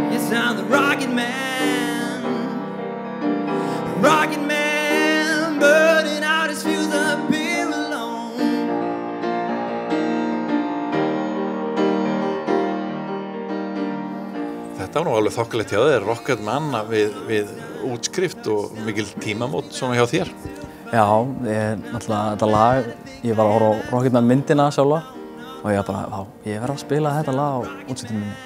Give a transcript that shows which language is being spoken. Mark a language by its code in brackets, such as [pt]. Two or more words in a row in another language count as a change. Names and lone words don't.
[en] I'm the rocket man. Rocket man, burning out his fuse up here alone. [is] Þetta var nú alveg þokkalegt hjá þér, Rocket Man við útskrift og mikil tímamót svona hjá þér. Já, náttúrulega þetta lag, ég var að horfa á Rocket Man myndina sjálfa og ég bara, ég verð að spila þetta lag á útskriftinu minni.